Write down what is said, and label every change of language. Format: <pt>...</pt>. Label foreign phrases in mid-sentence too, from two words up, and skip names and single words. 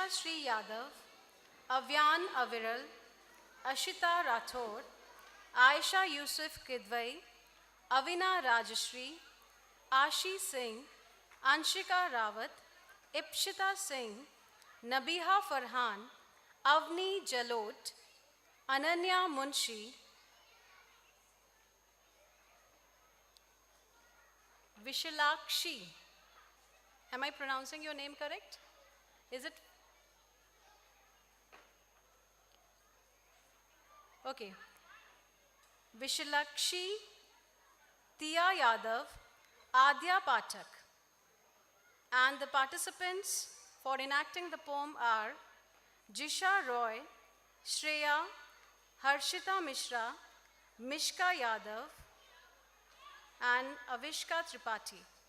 <en>Sri Yadav, Avyan Aviral, Ashita Rathod, Aisha Yusuf Kidwai, Avina Rajashri, Ashi Singh, Anshika Rawat, Ipshita Singh, Nabiha Farhan, Avni Jalot, Ananya Munshi, Vishalakshi. Am I pronouncing your name correct? Is it? Okay. Vishalakshi, Tia Yadav, Adya Pathak. And the participants for enacting the poem are Jisha Roy, Shreya, Harshita Mishra, Mishka Yadav, and Avishka Tripathi.</en>